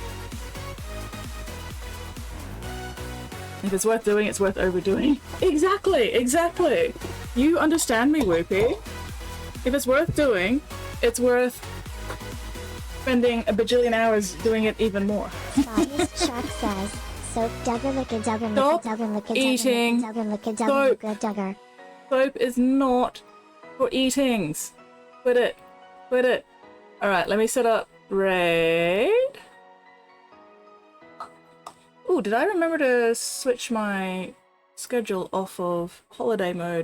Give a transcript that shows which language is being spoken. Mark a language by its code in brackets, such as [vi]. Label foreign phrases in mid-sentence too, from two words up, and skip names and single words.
[en] If it's worth doing, it's worth overdoing. Exactly, exactly. You understand me, Whoopi. If it's worth doing, it's worth spending a bajillion hours doing it even more. Spotty's Shark says, soap dugger licka dugger Stop licka dugger licka eating dugger licka soap. dugger licka dugger. Soap is not for eatings. Quit it. Quit it. Alright, let me set up raid. Ooh, did I remember to switch my schedule off of holiday mode?